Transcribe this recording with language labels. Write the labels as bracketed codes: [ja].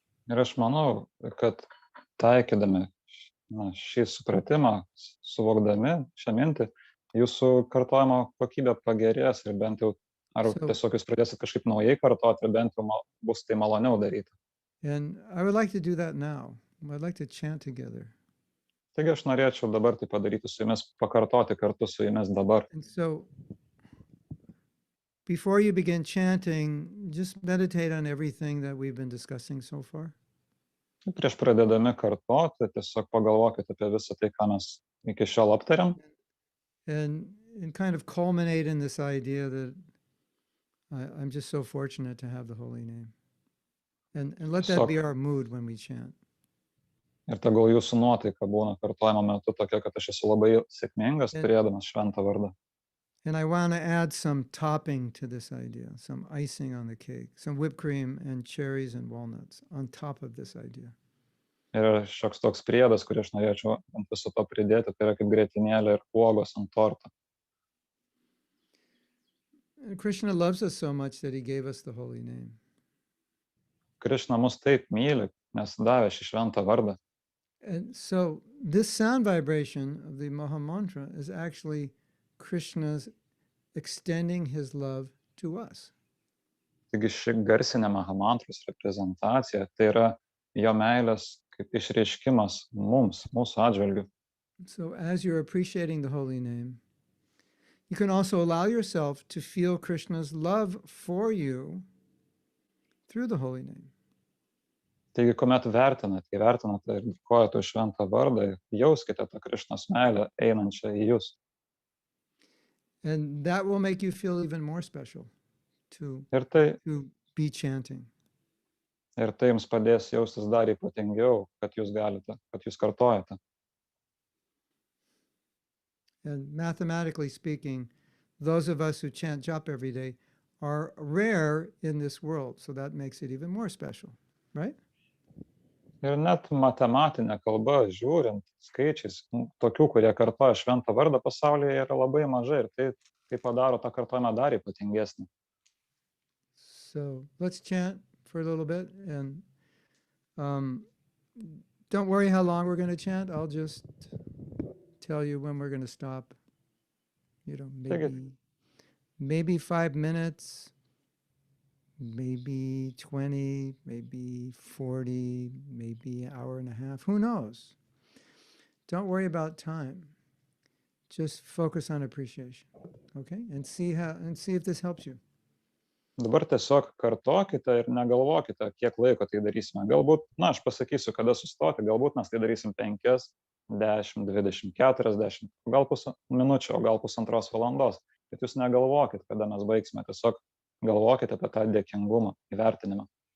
[lt] Ir aš manau, kad taikydami šį supratimą, suvokdami šią mintį, jūsų kartojimo kokybė pagerės ir bent jau, ar tiesiog jūs pradėsit kažkaip naujai kartoti, ir bent jau bus tai maloniau daryti. [en] And I would like to do that now. I'd like to chant together. [lt] Taigi aš norėčiau dabar tai padaryti su jumis, pakartoti kartu su jumis dabar. [en] And so, before you begin chanting, just meditate on everything that we've been discussing so far. [lt] Prieš pradėdami kartoti, tiesiog pagalvokite apie visą tai, ką mes iki šiol aptarėm. [en] And kind of culminate in this idea that I'm just so fortunate to have the holy name. And let that be our mood when we chant. [lt] Ir tegul jūsų nuotaika būna kartojimo metu tokia, kad aš esu labai sėkmingas, turėdamas šventą vardą. [en] And I want to add some topping to this idea, some icing on the cake, some whipped cream and cherries and walnuts on top of this idea. [lt] Ir šioks toks priedas, kurį aš norėčiau ant viso to pridėti, tai yra kaip grietinėlė ir uogos ant torto. [en] Krishna loves us so much that he gave us the holy name. [lt] Krishna mus taip myli, nes davė šį šventą vardą. [en] And so this sound vibration of the Maha Mantra is actually Krishna's extending his love to us. [lt] Taigi ši garsinė Maha Mantros reprezentacija, tai yra jo meilės kaip išreiškimas mums, mūsų atžvilgiu. [en] So as you're appreciating the holy name, you can also allow yourself to feel Krishna's love for you through the holy name. [lt] Taigi, kuomet įvertinate ir dėkojate už šventą vardą, jauskite tą Krišnos meilę einančią į jūs. [en] And that will make you feel even more special to be chanting. [lt] Ir tai jums padės jaustis dar ypatingiau, kad jūs galite, kad jūs kartojate. [en] And mathematically speaking, those of us who chant japa every day are rare in this world, so that makes it even more special, right? [lt] Ir net matematinė kalba, žiūrint skaičiais, tokių, kurie kartoja šventą vardą pasaulyje, yra labai mažai ir tai padaro tą kartojimą dar ypatingesnį. [en] So let's chant for a little bit, and don't worry how long we're going to chant. I'll just tell you when we're going to stop. Maybe 5 minutes. Maybe 20, maybe 40, maybe an hour and a half. Who knows? Don't worry about time. Just focus on appreciation, okay? And see if this helps you. [lt] Dabar tiesiog kartokite ir negalvokite, kiek laiko tai darysime. Galbūt, aš pasakysiu, kada sustoti, galbūt mes tai darysim 5, 10, 20, 40, gal minučių, o gal pusantros valandos. Bet jūs negalvokit, kada mes baigsime, tiesiog galvokite apie tą dėkingumą, įvertinimą.